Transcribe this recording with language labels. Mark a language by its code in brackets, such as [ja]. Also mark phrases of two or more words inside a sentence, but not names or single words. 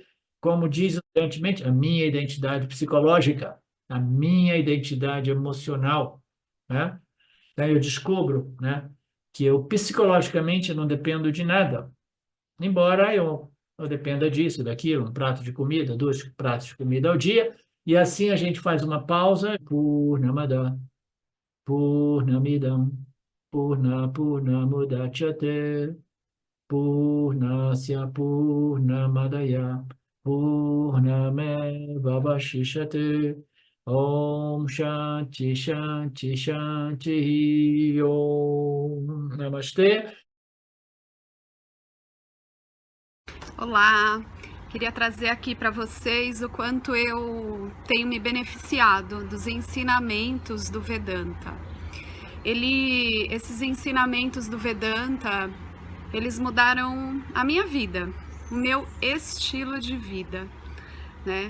[pt] Como diz evidentemente, a minha identidade psicológica, a minha identidade emocional, né? Daí eu descubro, né, que eu psicologicamente não dependo de nada, embora eu dependa disso, daquilo, um prato de comida, 2 pratos de comida ao dia, e assim a gente faz uma pausa, [sa] Purnamada, Purnamidam, Purnamudachyate, Purnasya Purnamadaya Purnameva Vashishyate Om Shanti Shanti Shanti Om Namastê. [pt] Olá, queria trazer aqui para vocês o quanto eu tenho me beneficiado dos ensinamentos do Vedanta. Esses ensinamentos do Vedanta, eles mudaram a minha vida, o meu estilo de vida, né?